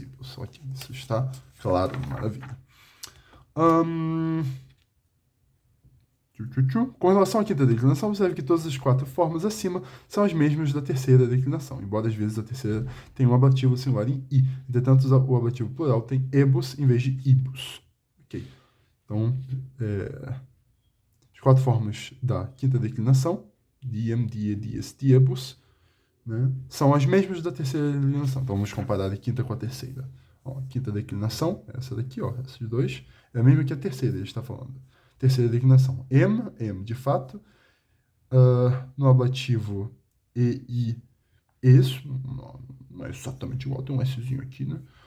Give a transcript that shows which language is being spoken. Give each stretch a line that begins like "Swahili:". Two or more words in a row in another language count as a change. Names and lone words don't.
Portuguese: Ok, isso está claro, maravilha. Com relação à quinta declinação, observe que todas as quatro formas acima são as mesmas da terceira declinação, embora às vezes a terceira tenha um ablativo singular em i. Entretanto, o ablativo plural tem ebus em vez de ibus. Ok. Então, as quatro formas da quinta declinação,
Latin: diem, die, dies, diebus,
Portuguese: né, são as mesmas da terceira declinação. Então, vamos comparar a quinta com a terceira. Ó, a quinta declinação, essa daqui, ó, esses dois, é a mesma que a terceira, ele está falando. Terceira declinação, de fato. No ablativo isso, não é exatamente igual, tem um Szinho aqui, né?